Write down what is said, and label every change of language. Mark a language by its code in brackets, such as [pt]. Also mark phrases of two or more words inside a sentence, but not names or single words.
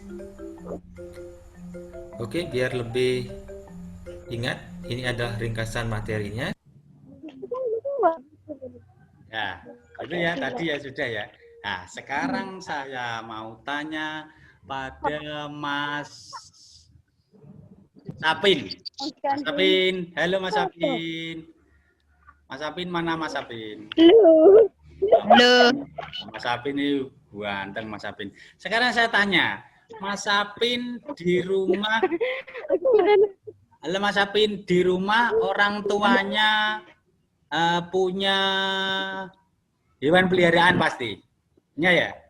[id] Oke, biar lebih ingat, ini adalah ringkasan materinya. Ya, itu ya tadi ya sudah ya. Nah, sekarang saya mau tanya pada Mas Sapin. Mas Sapin, halo Mas Sapin. Mas Sapin mana Mas Sapin? Halo. Mas Sapin ini ganteng Mas Sapin. Sekarang saya tanya, Mas Sapin di rumah, halo Mas Sapin, di rumah orang tuanya punya hewan peliharaan pasti? Ya?